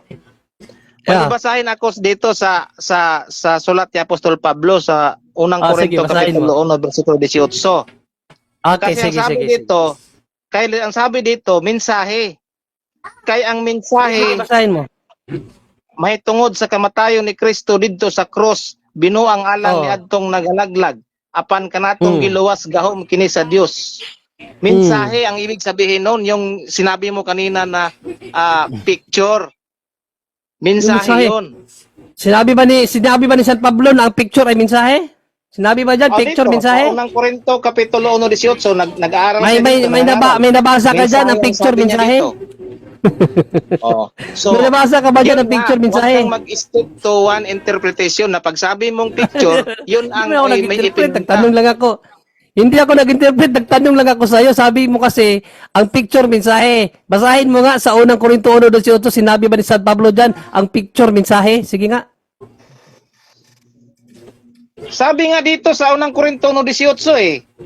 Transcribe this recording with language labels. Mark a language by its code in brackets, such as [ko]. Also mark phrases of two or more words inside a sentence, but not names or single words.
[tl] Yeah. Basahin ako dito sa sulat ni Apostol Pablo sa unang Sige, Korinto basahin kapitulo 1 versikulo 18. Okay, Kasi sige, ang sabi sige. dito, ang sabi dito, mensahe. Kaya ang mensahe Basahin mo. [ceb] may tungod sa kamatayon ni Kristo didto sa cross, binuang alang ni adtong nagalaglag apan kanatong giluwas gahom kini sa Dios. [tl] Mensahe ang ibig sabihin noon, yung sinabi mo kanina na picture. Mensahe Mensahe. 'yon. Sinabi ba ni San Pablo na ang picture ay mensahe? Sinabi ba dyan, picture, dito, mensahe? Sa unang Korinto, Kapitulo 1:18, nag-aaral May, siya may, dito, may, may nabasa ka dyan ng picture, sabi niya mensahe? dito. So, May nabasa ka ba dyan yun ng picture, nga, mensahe? Huwag kang mag- [en] stick to one interpretation [tl] na pagsabi mong picture, yun ang Hindi ako may nag-interpret, ipinunta. nagtanong lang ako. Hindi ako nag-interpret, nagtanong lang ako sa'yo. Sabi mo kasi, ang picture, mensahe. Basahin mo nga sa unang Korinto 1:18, sinabi ba ni San Pablo dyan, ang picture, mensahe? Sige nga. Sabi nga dito sa unang Korinto 1:18 eh.